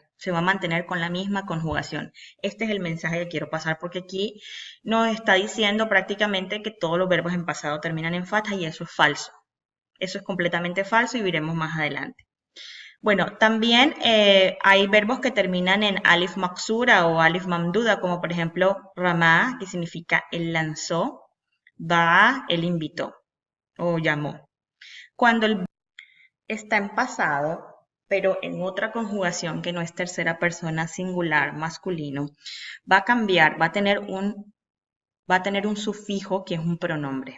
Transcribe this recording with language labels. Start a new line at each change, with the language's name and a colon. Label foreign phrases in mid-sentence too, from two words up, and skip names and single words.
Spanish: Se va a mantener con la misma conjugación. Este es el mensaje que quiero pasar porque aquí nos está diciendo prácticamente que todos los verbos en pasado terminan en fatha y eso es falso. Eso es completamente falso y veremos más adelante. Bueno, también hay verbos que terminan en
Arabic: ألف مقصورة
Spanish: o
Arabic: ألف ممدودة,
Spanish: como por ejemplo ramá, que significa él lanzó, ba, él invitó o llamó. Cuando el está en pasado, pero en otra conjugación que no es tercera persona singular masculino, va a cambiar, va a tener un sufijo que es un pronombre.